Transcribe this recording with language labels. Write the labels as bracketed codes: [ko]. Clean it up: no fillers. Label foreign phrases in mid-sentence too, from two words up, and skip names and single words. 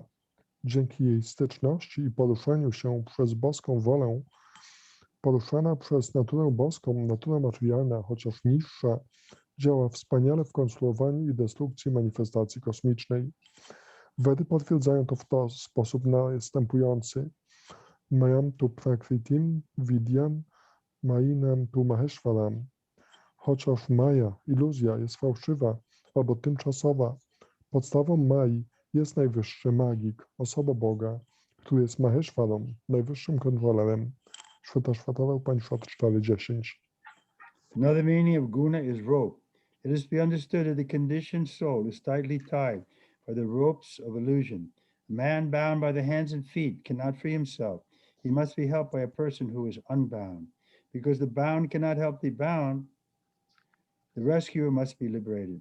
[pl] Dzięki jej styczności i poruszaniu się przez boską wolę, poruszana przez naturę boską, natura materialna, chociaż niższa, działa wspaniale w konstruowaniu i destrukcji manifestacji kosmicznej. Wedy potwierdzają to w sposób następujący. [sa] मायां तु प्रकृतिं विद्यां, मायिनं तु महेश्वरम्. [pl] Chociaż Maja, iluzja, jest fałszywa albo tymczasowa, podstawą Mai jest najwyższy magik, osoba Boga, który jest Maheshwarą, najwyższym kontrolerem. Shvetashvatara Upanishad 4:10. [en] Another meaning of guna is rope. It is to be understood that the conditioned soul is tightly tied by the ropes of illusion. A man bound by the hands and feet cannot free himself. He must be helped by a person who is unbound. Because the bound cannot help the bound, the rescuer must be liberated.